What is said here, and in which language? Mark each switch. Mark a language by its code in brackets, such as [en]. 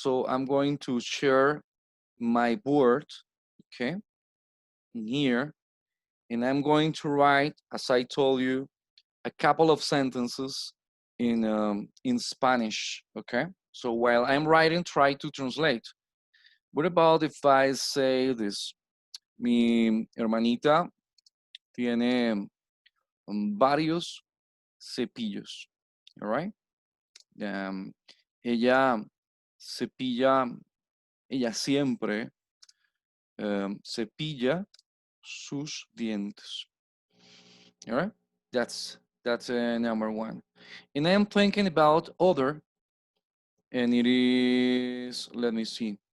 [en] So I'm going to share my board, okay, in here, and I'm going to write, as I told you, a couple of sentences in Spanish, okay? So while I'm writing, try to translate. What about if I say this? [es] Mi hermanita tiene varios cepillos, [en] all right? [es] Ella cepilla, ella siempre cepilla sus dientes. [en] All right, that's number one. And I am thinking about other, and it is, let me see.